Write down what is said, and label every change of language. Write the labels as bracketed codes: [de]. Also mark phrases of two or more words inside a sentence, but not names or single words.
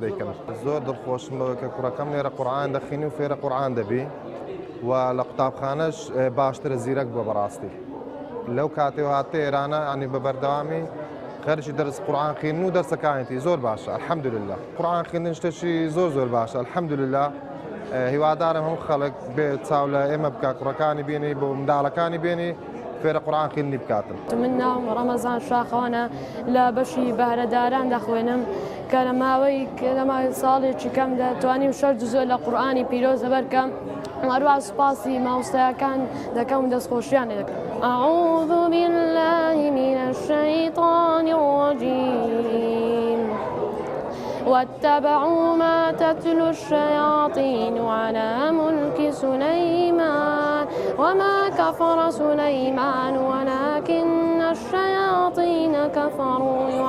[ckb] دەیکەن زۆر دڵخۆشم بەوەی کە کوڕەکەم لێرە قورئان دەخوێنی و فێرە قورئان دەبی و لە قوتابخانەش باشترە زیرەک بووە بەڕاستی لەو کاتێ هاتە ئێرانە ینی بە بەردەوامی خەرشی دەرس قورئان خوێندن و دەرسەکانیەتی زۆر باشە الحەمدولله قورئان خوێندن شتێکی زۆر باشە الحەمدولله هیوادارم هەموو خەڵک بێت چاو لە ئێمە بکات کوڕەکانی بێنی بۆ منداڵەکانی بێنی فێرە قورئان خوێندنی بکاتن من ناوم ڕەمەزان شاخەوانە لە بەشی بەهرەداران دەخوێنم کە لە ماوەی ساڵێکی کەم دەتوانیم 6 جزء لە قورئانی پیرۆز لەبەرکەم هەروە سوپاسی مامۆستایەکان دەکەم و دەستخۆشیان دەکەم [ar] أعوذ بالله من الشيطان الرجيم واتبعوا ما تتلو الشياطين على ملك سليمان وما كفر سليمان ولكن الشياطين كفروا